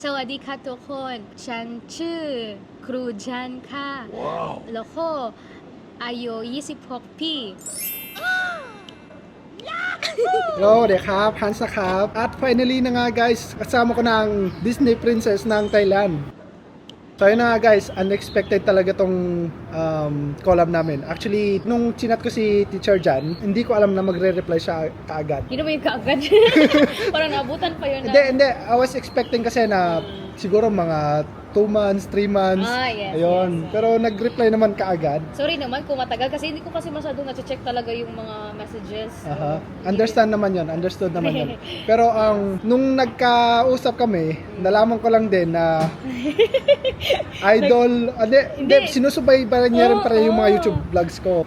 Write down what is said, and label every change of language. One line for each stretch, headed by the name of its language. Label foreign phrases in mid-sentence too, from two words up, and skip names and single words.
Thai: สวัสดีค่ะทุกคนฉันชื่อครูจันค่ะแล้วก็อายุ26 ปี
Filipino: Hello,
Thai: dikครับฮันส์ครับ
Filipino: At finally na nga guys, kasama ko ng Disney Princess ng Thailand. So yun na nga guys, unexpected talaga tong collab namin. Actually, nung chinat ko si Teacher Jan, hindi ko alam na magre-reply siya kaagad. Hindi naman yung kaagad. Parang naabutan pa yun. Hindi.
English: I was expecting
Filipino: kasi na siguro mga 2 months, 3 months.
English: Yes,
Filipino: Ayun.
English: yes.
Filipino: Pero nag-reply naman kaagad. Sorry naman kung matagal kasi hindi ko kasi masyadong na-check talaga yung mga messages. Aha. Understand naman yon, understood naman yon. Pero nung nagkausap kami, nalaman ko lang din na idol, hindi, sinusubaybayan niya rin para yung mga YouTube vlogs ko.